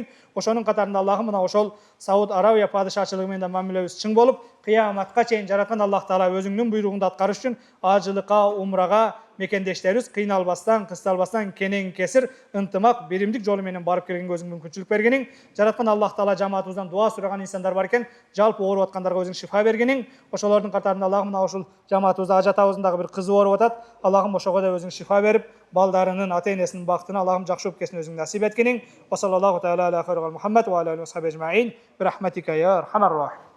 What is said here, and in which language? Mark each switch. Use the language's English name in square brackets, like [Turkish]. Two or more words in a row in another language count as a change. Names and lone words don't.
[Kyrgyz] Ошонун катарында Аллахым мына ошол Сауд Арабия падышачылыгы менен мамилебиз чың болуп, кыяматка чейин жараткан Аллах Таала өзүңнүн буйругунду аткарыш үчүн ажылыкка, умрага мекендештерибиз кыйналбастан, кысталбастан, кенен кесир, ынтымак, беримдик жолу менен барып келгенге өзүң мүмкүнчүлүк бергениң, жараткан Аллах Таала жамаатыбыздан дуа сураган инсандар бар экен, жалпы ооруп аткандарга өзүң шифа бергениң. Ошолордун катарында Аллахым мына ошол жамаатыбызда ажатабыздын дагы бир кызы ооруп атат. Аллахым ошого да өзүң шифа берип, балдарынын, ата-энесинин бактына Аллахым жакшы өпкесин өзүң насип эткениң. [Arabic] وصلى الله تعالى على خير محمد وعلى آله وصحبه أجمعين. برحمتك يا أرحم الراحمين.